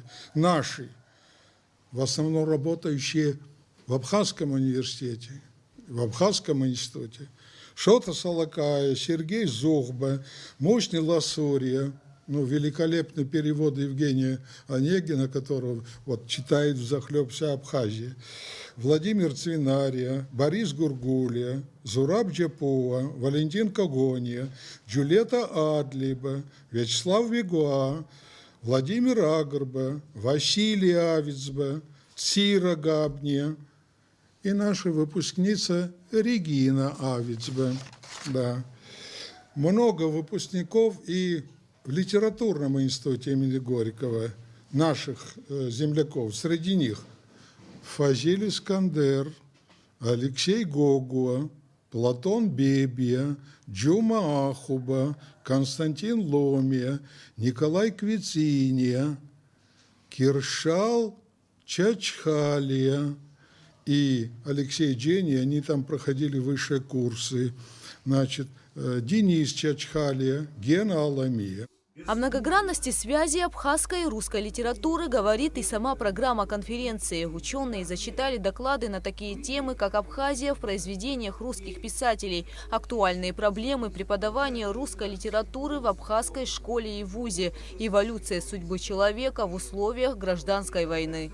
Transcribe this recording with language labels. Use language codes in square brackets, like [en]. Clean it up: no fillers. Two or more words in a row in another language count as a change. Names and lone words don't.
[ru] Наши, в основном работающие в Абхазском университете, в Абхазском институте. Шота Салакая, Сергей Зухба, Мушни Ласурия, великолепный перевод Евгения Онегина, которого читает взахлеб вся Абхазия, Владимир Цвинария, Борис Гургулия, Зураб Джапуа, Валентин Когония, Джулета Адлиба, Вячеслав Вигуа, Владимир Агрба, Василий Авицба, Цира Габния и наша выпускница Регина Авицба. Да. Много выпускников и в литературном институте имени Горького, наших земляков. Среди них Фазиль Искандер, Алексей Гогуа, Платон Бебия, Джума Ахуба, Константин Ломия, Николай Квициния, Киршал Чачхалия и Алексей Джени, они там проходили высшие курсы. Денис Чачхалия, Гена Аламия. О многогранности связи абхазской и русской литературы говорит и сама программа конференции. Ученые зачитали доклады на такие темы, как Абхазия в произведениях русских писателей, актуальные проблемы преподавания русской литературы в абхазской школе и вузе, эволюция судьбы человека в условиях гражданской войны.